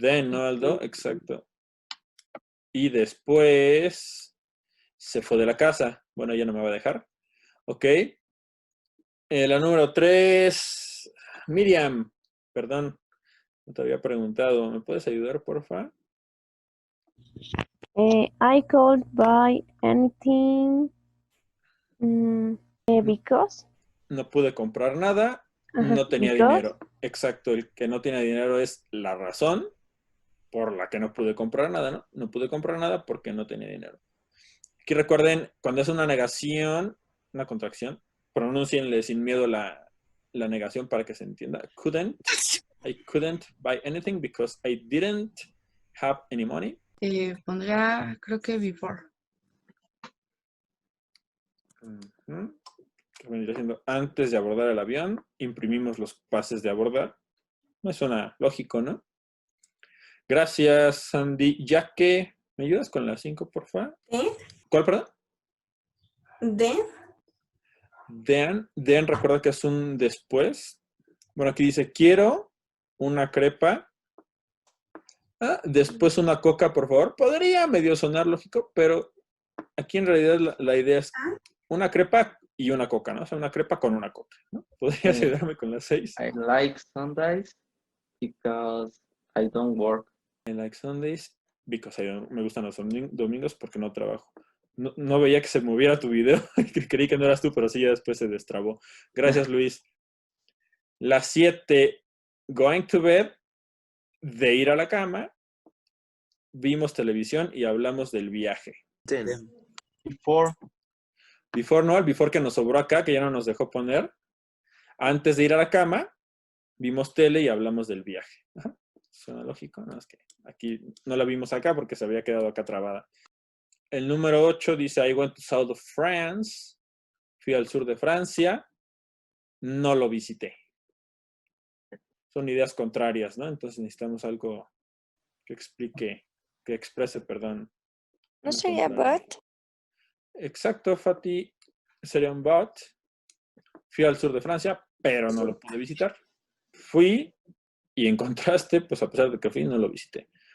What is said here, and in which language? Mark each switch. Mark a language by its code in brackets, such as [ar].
[es] ¿no, Aldo? Exacto. Y después se fue de la casa. Bueno, ya no me va a dejar. Ok. La número 3, Miriam, perdón, no te había preguntado. ¿Me puedes ayudar, porfa? [en] I could buy anything because. [es] No pude comprar nada, no tenía dinero. Exacto, el que no tiene dinero es la razón por la que no pude comprar nada, ¿no? No pude comprar nada porque no tenía dinero. Aquí recuerden, cuando es una negación, una contracción, pronúncienle sin miedo la negación para que se entienda. [en] I couldn't buy anything because I didn't have any money. [es] Pondría, creo que before. Que vendría siendo antes de abordar el avión, imprimimos los pases de abordar. Me suena lógico, ¿no? Gracias, Sandy. Ya que, ¿me ayudas con la 5, por favor? ¿Cuál, perdón? Then, recuerda que es un después. Bueno, aquí dice, quiero una crepa. Después una coca, por favor. Podría medio sonar lógico, pero aquí en realidad la idea es una crepa y una coca, ¿no? O sea, una crepa con una coca, ¿no? ¿Podrías ayudarme con la 6? [en] I like Sundays because I don't work. I like Sundays [es] because me gustan los domingos porque no trabajo. No veía que se moviera tu video. Creí que no eras tú, pero sí, ya después se destrabó. Gracias, Luis. Las 7, [en] going to bed, [es] de ir a la cama, vimos televisión y hablamos del viaje. [en] Before. [es] Before no, el before que nos sobró acá, que ya no nos dejó poner. Antes de ir a la cama, vimos tele y hablamos del viaje. Ajá. Suena lógico, ¿no? Es que aquí no la vimos acá porque se había quedado acá trabada. El número 8 dice, [en] I went to south of France. [es] Fui al sur de Francia. No lo visité. Son ideas contrarias, ¿no? Entonces necesitamos algo que explique, que exprese, perdón. ¿No sería but? Exacto, Fati. Sería un but. Fui al sur de Francia, pero no lo pude visitar. Fui y en contraste, pues a pesar de que fui, no lo visité.